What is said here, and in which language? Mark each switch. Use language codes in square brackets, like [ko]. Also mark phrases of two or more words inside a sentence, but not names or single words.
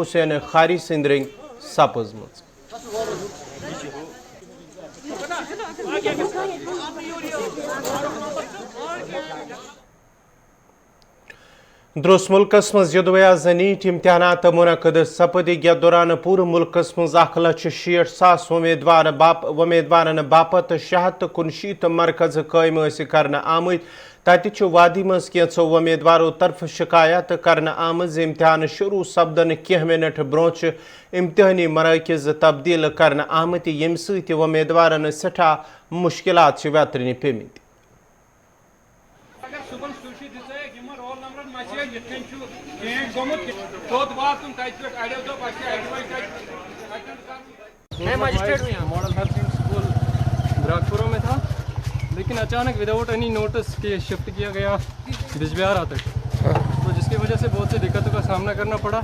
[ks] حسین خاری سند رنگ سپزمت درس ملکس مز یدویا نیٹ امتحانات منعقد سپد یتھ دوران پور ملکس مز 1,60,000 امیدوارن باپت 669 مرکز قائم کرنا آمت تتہ وادی مز کینچو امیدوارو طرف شکایت کرنا آمز امتحان شروع سپدن کینہ منٹ برونچ امتحانی مراکز تبدیل کرنا آمت یم ست امیدوارن سٹھا مشکلات ویترنہ پیمت [ur] میں ماڈل ہیلتھ اسکول براکپورہ میں تھا، لیکن اچانک [en] without any notice [ur] کے شفٹ کیا گیا بجبہارا تک، تو جس کی وجہ سے بہت سی دقتوں کا سامنا کرنا پڑا.